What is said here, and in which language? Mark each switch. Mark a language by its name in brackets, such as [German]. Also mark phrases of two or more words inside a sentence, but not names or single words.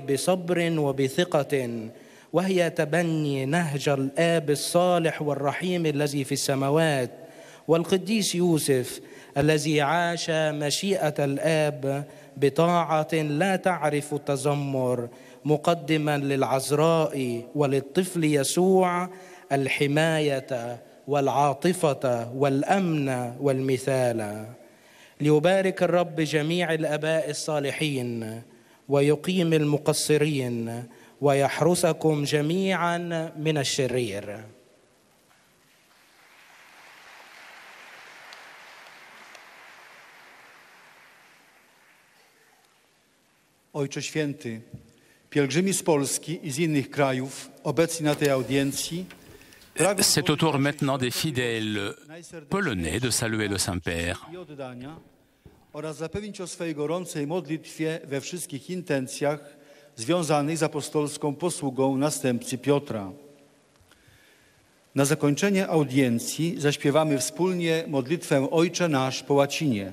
[Arabic] بصبر وبثقة، وهي تبني نهج الآب الصالح والرحيم الذي في السماوات، والقديس يوسف الذي عاش مشيئة الآب بطاعة لا تعرف التذمر، مقدما للعذراء وللطفل يسوع الحماية والعاطفة والأمن والمثال. ليبارك الرب جميع الآباء الصالحين ويقيم المقصرين ويحرسكم جميعا من الشرير. [Polish] Ojcze Święty, pielgrzymi z Polski i z innych krajów obecni na tej audiencji. [French] C'est au tour maintenant des fidèles polonais de saluer le Saint-Père. [Polish] Oraz zapewnić o swojej gorącej modlitwie we wszystkich intencjach związanych z apostolską posługą następcy Piotra. Na zakończenie audiencji zaśpiewamy wspólnie modlitwę Ojcze Nasz po łacinie.